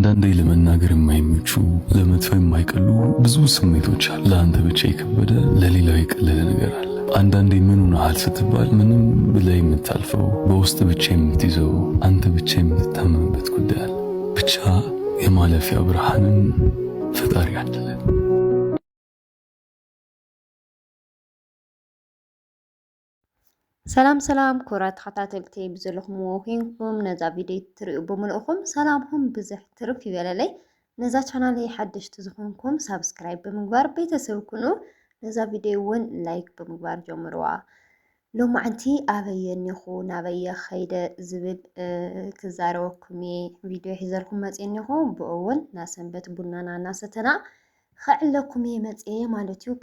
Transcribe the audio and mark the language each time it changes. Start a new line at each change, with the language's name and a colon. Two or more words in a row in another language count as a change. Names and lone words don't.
Amharic: አንዳንዴ ለመናገር የማይመቹ ለመጥፎ የማይቀሉ ብዙ ስሜቶች አሉ። ለአንተ ብቻ የከበደ ለሌላው የቀለለ ነገር አለ። አንዳንዴ ምን ሆነሃል ስትባል ምንም ብለህ የምታልፈው በውስጥ ብቻ የምትይዘው አንተ ብቻ የምትታመምበት ጉዳይ አለ። ብቻ የማለፊያ ብርሃንን ፈጣሪ አደለን።
Tigrinya: ሰላም ሰላም ኩራት ተኸታተልቲ ብዘለኹምዎ ኮይንኩም ነዛ ቪድዮ ትሪኡ ብምልእኹም ሰላምኩም ብዙሕ ትርፍ ይበለለይ። ነዛ ቻናለይ ሓደሽቲ ዝኾንኩም ሳብስክራይብ ብምግባር ቤተሰብ ኩኑ ነዛ ቪድዮ እውን ላይክ ብምግባር ጀምርዋ። ሎማዓንቲ ኣበየ እኒኹ ናበየ ኸይደ ዝብል ክዛረበኩም እየ ቪድዮ ሒዘልኩም መፅእ እኒኹ። ብኡ እውን ናሰንበት ቡናና እናሰተና ክዕለኩም እየ መፅአ ማለት እዩ።